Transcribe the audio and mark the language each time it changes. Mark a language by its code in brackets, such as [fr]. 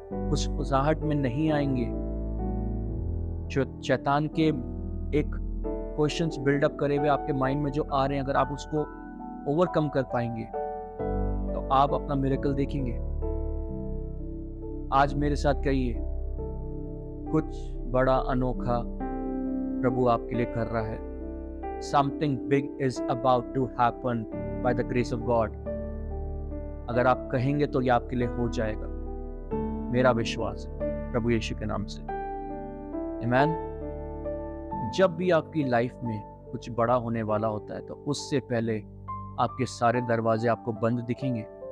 [hi] फुसफुसाहट में नहीं आएंगे, जो शैतान के एक क्वेश्चंस बिल्डअप करे हुए आपके माइंड में जो आ रहे हैं, अगर आप उसको ओवरकम कर पाएंगे तो आप अपना मिरेकल देखेंगे। आज मेरे साथ कहिए, कुछ बड़ा अनोखा प्रभु आपके लिए कर रहा है। [en] Something big is about to happen by the grace of God. [hi] अगर आप कहेंगे तो ये आपके लिए हो जाएगा, मेरा विश्वास है प्रभु यीशु के नाम से। आमीन। जब भी आपकी लाइफ में कुछ बड़ा होने वाला होता है तो उससे पहले आपके सारे दरवाजे आपको बंद दिखेंगे।